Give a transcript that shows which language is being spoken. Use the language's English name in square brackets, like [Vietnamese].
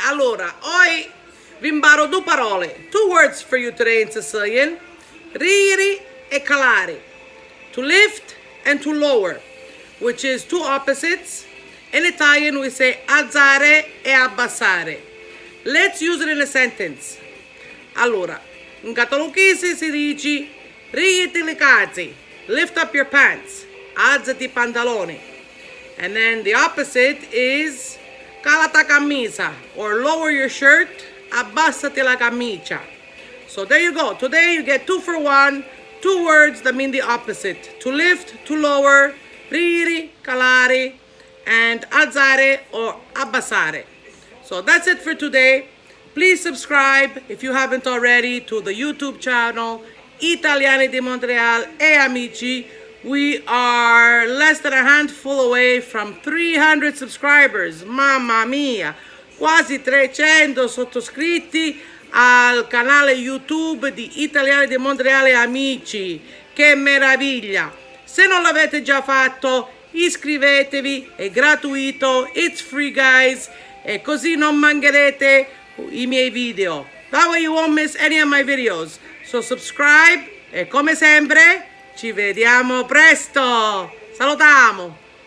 [Italian] Allora, oggi vi imparo due parole. [English] Two words for you today in Sicilian. Riri e calare. To lift and to lower, which is two opposites. In Italian we say alzare e abbassare. Let's use it in a sentence. [Italian] Allora, in catalogese si dice rigiti le calze, [English] lift up your pants, [Italian] alzati i pantaloni. [English] And then the opposite is calata camisa, or lower your shirt, [Italian] abbassati la camicia. [English] So there you go. Today you get 2 for 1, two words that mean the opposite. To lift, to lower, riri, calare, and alzare or abbassare. So that's it for today. Please subscribe if you haven't already to the YouTube channel Italiani di Montreal e Amici. We are less than a handful away from 300 subscribers. [Italian] Mamma mia, quasi 300 sottoscritti al canale YouTube di Italiani di Montreal e Amici. Che meraviglia! Se non l'avete già fatto, iscrivetevi, è gratuito, [English] it's free guys, [Italian] e così non mancherete i miei video. [English] That way you won't miss any of my videos. So subscribe [Italian] e come sempre ci vediamo presto. Salutiamo.